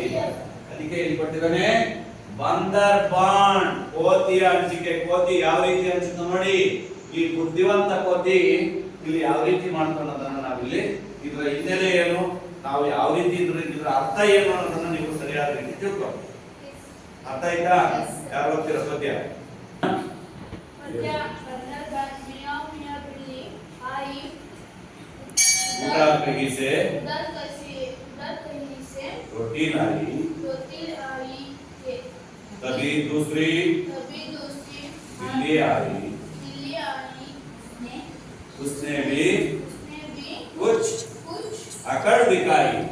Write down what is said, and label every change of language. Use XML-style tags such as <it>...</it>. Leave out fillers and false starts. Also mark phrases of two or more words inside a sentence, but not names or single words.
<kn>ಅದಕ್ಕೆ ಇಲ್ಲಿ ಕೊಟ್ಟಿದ್ದಾನೆ</kn> <hi>बंदर बांट,</hi> <kn>ಕೋತಿಯ ಹಂಚಿಕೆ. ಕೋತಿ ಯಾವ ರೀತಿ ಹಂಚುತ್ತ ನೋಡಿ, ಈ ಬುದ್ಧಿವಂತ ಕೋತಿ ಇಲ್ಲಿ ಯಾವ ರೀತಿ ಮಾಡ್ಕೊಳ್ಳೋದನ್ನ ನಾವಿಲ್ಲಿ ಇದರ ಹಿನ್ನೆಲೆ ಏನು, ನಾವು ಯಾವ ರೀತಿ ಇದ್ರ ಅರ್ಥ ಏನು ಅನ್ನೋದನ್ನ ನೀವು ಸರಿಯಾದ ರೀತಿ ತಿಳ್ಕೊ. ಅರ್ಥ ಆಯ್ತಾ? ಯಾರು ಓದ್ತೀರ ಪದ್ಯ?</kn> <hi>उधर कहीं से रोटी लाई, तभी दूसरी बिल्ली आई, उसने भी कुछ अकड़ दिखाई.</hi>